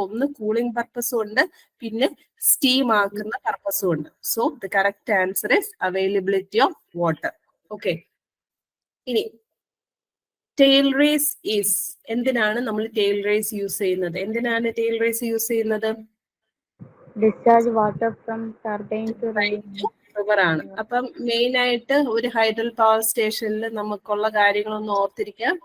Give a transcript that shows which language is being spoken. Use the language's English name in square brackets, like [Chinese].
[Malayalam] ഒന്ന് കൂളിംഗ് പർപ്പസും ഉണ്ട്, പിന്നെ സ്റ്റീം ആക്കുന്ന പർപ്പസും ഉണ്ട്. [English] So the correct answer is availability of water. Okay. [Malayalam] ഇനി ടെയിൽ റേസ് ഈസ്, എന്തിനാണ് നമ്മൾ ടെയിൽ റേസ് യൂസ് ചെയ്യുന്നത്? എന്തിനാണ് ടെയിൽ റേസ് യൂസ് ചെയ്യുന്നത്? [English] Discharge water from turbine to [Malayalam] river ആണ്. അപ്പം മെയിൻ ആയിട്ട് ഒരു ഹൈഡൽ പവർ സ്റ്റേഷനിൽ നമുക്കുള്ള കാര്യങ്ങളൊന്നും ഓർത്തിരിക്കുക.